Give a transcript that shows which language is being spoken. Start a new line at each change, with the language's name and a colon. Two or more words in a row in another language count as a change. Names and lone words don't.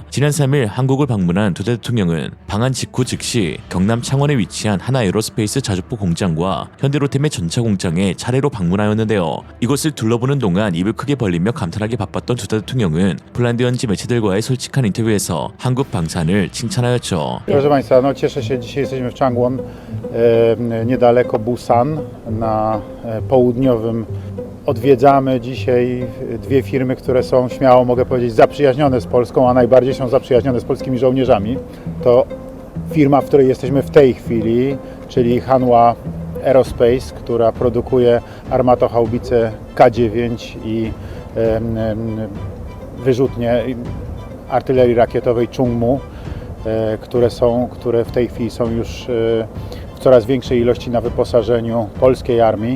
Korean: 지난 3일 한국을 방문한 두다 대통령은 방한 직후 즉시 경남 창원에 위치한 하나 에어로스페이스 자주포 공장과 현대로템의 전차 공장에 차례로 방문하였는데요. 이곳을 둘러보는 동안 입을 크게 벌리며 감탄하기 바빴던 두다 대통령은 폴란드 현지 매체들과의 솔직한 인터뷰에서 한국 방산을 칭찬하였죠.
Polish: Proszę Państwa, cieszę się, dzisiaj jesteśmy w Changwon, niedaleko Busan, na południowym. Odwiedzamy dzisiaj dwie firmy, które są, śmiało mogę powiedzieć, zaprzyjaźnione z Polską, a najbardziej są zaprzyjaźnione z polskimi żołnierzami. To firma, w której jesteśmy w tej chwili, czyli Hanwha Aerospace, która produkuje armatohaubice K9 i wyrzutnie artylerii rakietowej Chungmu, które w tej chwili są już w coraz większej ilości na wyposażeniu polskiej armii.